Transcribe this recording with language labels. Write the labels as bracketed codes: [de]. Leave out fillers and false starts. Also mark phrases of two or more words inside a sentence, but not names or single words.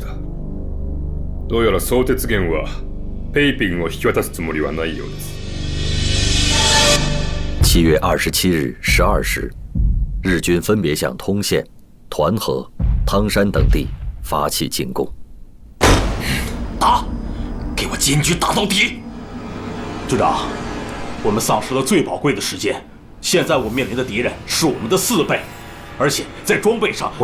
[ja] どうやら相鉄源はペイピンを引き渡すつもりはないようです。 [zh] 7月27日12 时，日军分别向通县、团河、汤山等地发起进攻。打！ 给我坚决打到底！军长，我们丧失了最宝贵的时间，现在我们面临的敌人是我们的4倍，而且在装备上，